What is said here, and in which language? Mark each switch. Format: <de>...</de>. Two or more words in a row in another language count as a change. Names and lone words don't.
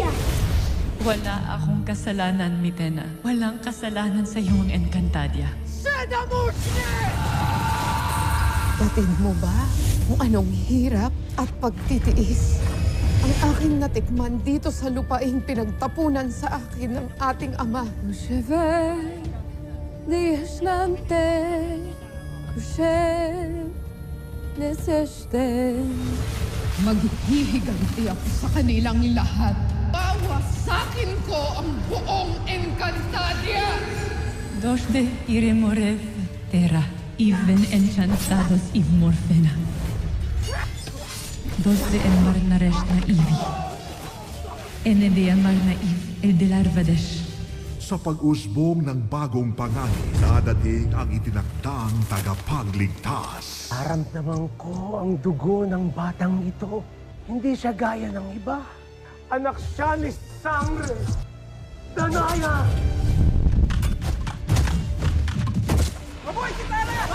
<tl>Wala akong kasalanan, Mitena. Walang kasalanan sa iyong Encantadia. Batid mo ba kung anong hirap at pagtitiis ang aking natikman dito sa lupaing pinagtapunan sa akin ng ating ama? Kusheve, dias nante, kushev, neseste. Maghihiganti ako sa kanilang lahat. Bawasakin ko ang buong Encantadia! Dos de iremorev terra, even enchantados iv morfena. Dos de enmar naresh na ivi. Ene de amar na iv el de larvadesh. Sa pag-usbong ng bagong pangani, dadating ang itinakdang tagapagligtas. Naramdaman ko ang dugo ng batang ito. Hindi siya gaya ng iba. Anak siya ni Sangre. Danaya! Mabuhay si Tara!</tl>